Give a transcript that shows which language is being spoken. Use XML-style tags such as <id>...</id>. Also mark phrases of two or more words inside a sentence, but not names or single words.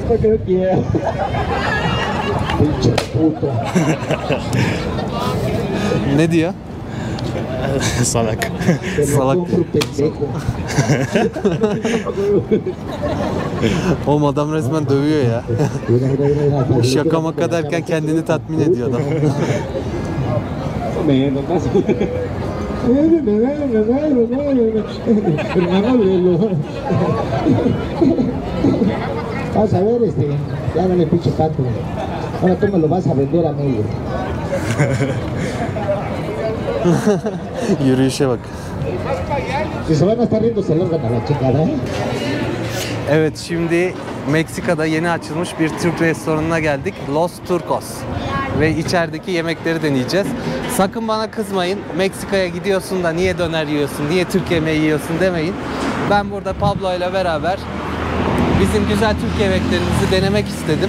<tr>Ne diyor? Salak. Salak. Oğlum adam resmen dövüyor ya. Şaka maka derken kendini tatmin ediyor adam.</tr> <es>Vas a ver, ya no le pinche tanto. Ahora tú me lo vas a vender a mí.</es> <tr>Yürüyüşe bak.</tr> <es>Si se van a estar riendo, se largan a la chingada.</es> <tr>Evet şimdi Meksika'da yeni açılmış bir Türk restoranına geldik. Los Turcos. Ve içerideki yemekleri deneyeceğiz. Sakın bana kızmayın. Meksika'ya gidiyorsun da niye döner yiyorsun, niye Türk yemeği yiyorsun demeyin. Ben burada Pablo ile beraber bizim güzel Türk yemeklerimizi denemek istedim.</tr>